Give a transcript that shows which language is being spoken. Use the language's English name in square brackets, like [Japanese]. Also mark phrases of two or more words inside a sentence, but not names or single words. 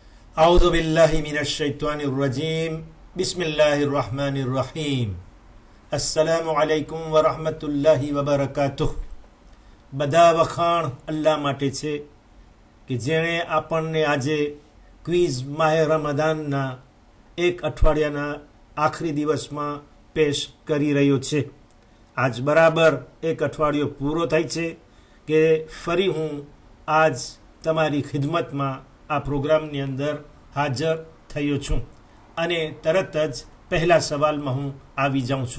[Arabic] أعوذ بالله من الشيطان الرجيم بسم الله الرحمن الرحيم السلام عليكم ورحمة الله وبركاته. [Gujarati] બધા વખાણ અલ્લાહ માટે છે કે જેણે આપણને આજે ક્વિઝ માહે રમદાનના એક અઠવાડિયાના આખરી દિવસમાં પેશ કરી રહ્યો છે. આજ બરાબર એક અઠવાડિયો પૂરો થાય છે કે ફરી હું આજ તમારી ખિદમતમાં આ પ્રોગ્રામની અંદર હાજર થયો છું અને તરત જ પહેલા સવાલમાં હું આવી જાઉં છું.